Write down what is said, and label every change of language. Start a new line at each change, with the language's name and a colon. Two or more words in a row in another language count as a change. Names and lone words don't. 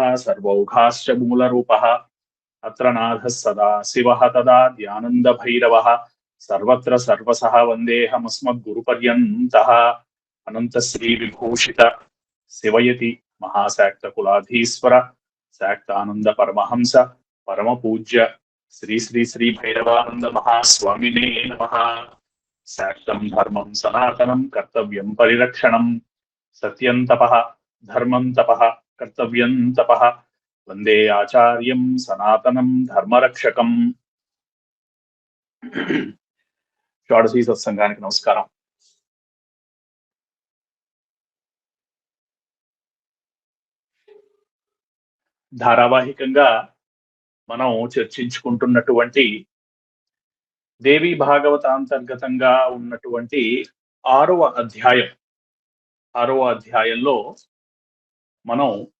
Sanskrit: सर्वौघाश्च मूलरूपः अत्र नाथः सदा शिवः तदा ध्यानन्दभैरवः सर्वत्र सर्वसः वन्देऽहमस्मद्गुरुपर्यन्तः अनन्तश्रीविभूषित शिवयति महाशाक्तकुलाधीश्वर शाक्तानंद परमहंस परम पूज्य श्री श्री श्री भैरवानंद महास्वामिने नमः। शाक्तं धर्मं सनातनं कर्तव्यं परिरक्षणं सत्यं तपः धर्मं तपः कर्तव्यं तपः वंदे आचार्यं सनातनं धर्मरक्षकम्।
Telugu: షోడశీ సత్సంగానికి నమస్కారం. ధారావాహికంగా మనం చర్చించుకుంటున్నటువంటి దేవి భాగవతాంతర్గతంగా ఉన్నటువంటి ఆరవ అధ్యాయంలో మనం